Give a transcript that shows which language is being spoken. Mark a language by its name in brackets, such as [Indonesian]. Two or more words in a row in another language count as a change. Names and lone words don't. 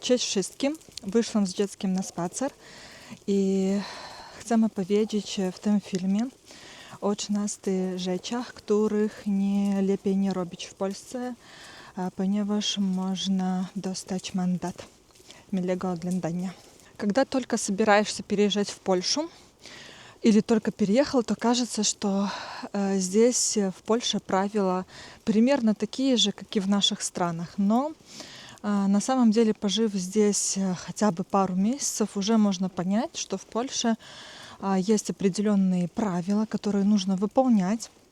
[Polish] Cześć wszystkim. Wyszłam z dzieckiem na spacer i chcemy powiedzieć w tym filmie o 13 rzeczach, których lepiej nie robić w Polsce, ponieważ można dostać [Russian] мандат, милого оглядания. Когда только собираешься переезжать в Польшу или только переехал, то кажется, что здесь в Польше правила примерно такие же, как и в наших странах. Но на самом деле, пожив здесь хотя бы пару месяцев, уже можно понять, что в Польше есть определенные правила, которые нужно выполнять.